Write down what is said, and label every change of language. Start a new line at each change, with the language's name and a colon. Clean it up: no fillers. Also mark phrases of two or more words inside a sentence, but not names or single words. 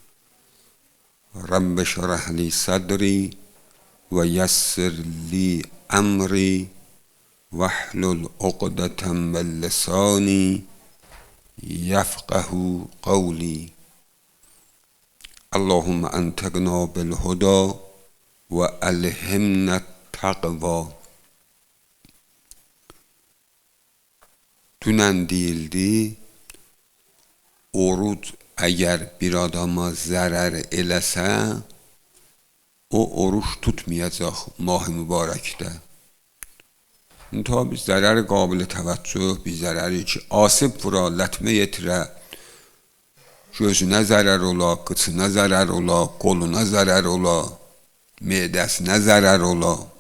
Arabic: رب اشرح لي صدري ويسر لي أمري واحلل عقدة من لساني يفقه قولي. اللهم انطقنا بالهدى وألهمنا التقوى.
Azerbaijani: Dünən deyildi, oruc əgər bir adama zərər eləsə, o oruç tutmayacaq mah-ı mübarəkdə. Tabi zərəri qabil təvəccüh, bir zərəri ki, asib vura, lətmə yetirə, gözünə zərər ola, qıçına zərər ola, qoluna zərər ola, mədəsinə zərər ola.